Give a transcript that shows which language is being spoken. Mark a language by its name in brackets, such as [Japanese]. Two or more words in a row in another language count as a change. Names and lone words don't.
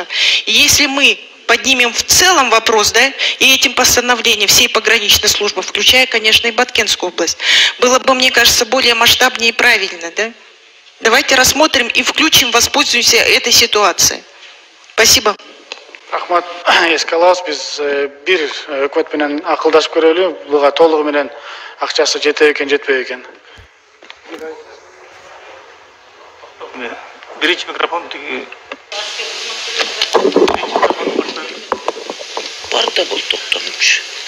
[Russian] И если мы поднимем в целом вопрос, да, и этим постановлением всей пограничной службы, включая, конечно, и Баткенскую область, было бы, мне кажется, более масштабнее и правильно, да? Давайте рассмотрим и включим, воспользуемся этой ситуацией. Спасибо. [Kyrgyz] Рахмат. Эске алабыз, биз бир өкмөт менен акылдашып көрөлү, буга толугу менен акчасы жетеби экен, жетпейби экен. Биринчи микрофон. Барда бул токтомчу.